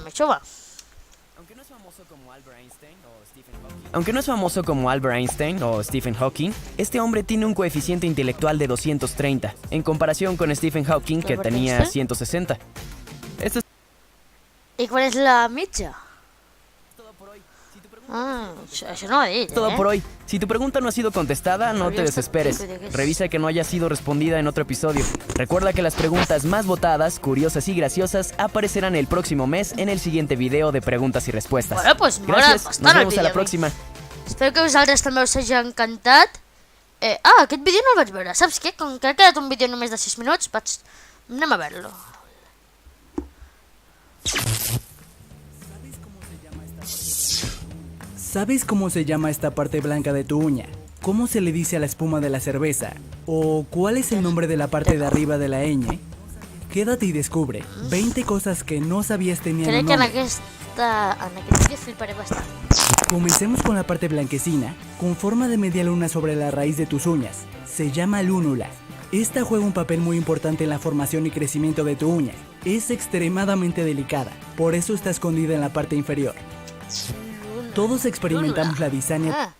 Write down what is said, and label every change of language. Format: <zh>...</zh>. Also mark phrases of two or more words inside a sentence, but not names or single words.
<es>Aunque no es famoso como Albert Einstein o Stephen Hawking, este hombre tiene un coeficiente intelectual de 230, en comparación con Stephen Hawking, que tenía 160. ¿Y cuál es la</es> <ca>mitja? Això no ho he dit,</ca> <es>Todo por hoy. Si tu pregunta no ha sido contestada, no te desesperes. Revisa que no haya sido respondida en otro episodio. Recuerda que las preguntas más votadas, curiosas y graciosas aparecerán el próximo mes en el siguiente video de preguntas y respuestas. Bueno, pues gràcies, nos vemos a la próxima.</es> <ca>Espero que a vosaltres també us hagi encantat. Aquest vídeo no el vaig veure. Saps què? Com que ha quedat un vídeo només de 6 minuts, anem a veure-lo.</ca> <es>¿Sabes cómo se llama esta parte blanca de tu uña? ¿Cómo se le dice a la espuma de la cerveza? ¿O cuál es el nombre de la parte de arriba de la ñ? Quédate y descubre 20 cosas que no sabías tenían un nombre.</es> <ca>Crec que en aquest vídeo fliparé bastant.</ca> <es>Comencemos con la parte blanquecina, con forma de media luna sobre la raíz de tus uñas. Se llama lúnula. Esta juega un papel muy importante en la formación y crecimiento de tu uña. Es extremadamente delicada, por eso está escondida en la parte inferior. Todos experimentamos la disania.</es>